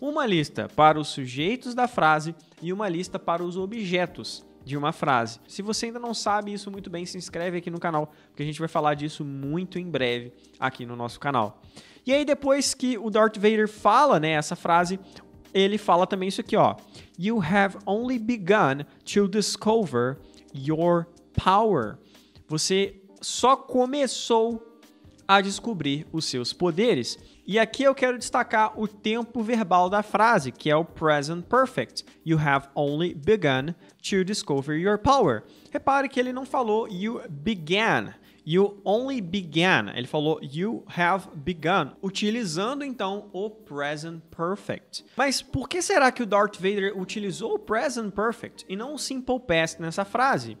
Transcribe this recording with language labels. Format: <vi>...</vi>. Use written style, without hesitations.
<pt>Uma lista para os sujeitos da frase e uma lista para os objetos de uma frase. Se você ainda não sabe isso muito bem, se inscreve aqui no canal, porque a gente vai falar disso muito em breve aqui no nosso canal. E aí, depois que o Darth Vader fala, né, essa frase, ele fala também isso aqui, ó.</pt> <en>You have only begun to discover your power.</en> <pt>Você só começou a descobrir os seus poderes. E aqui eu quero destacar o tempo verbal da frase, que é o present perfect.</pt> <en>You have only begun to discover your power.</en> <pt>Repare que ele não falou</pt> <en>you began. You only began.</en> <pt>Ele falou</pt> <en>you have begun,</en> <pt>utilizando então o present perfect. Mas por que será que o Darth Vader utilizou o present perfect e não o simple past nessa frase?</pt>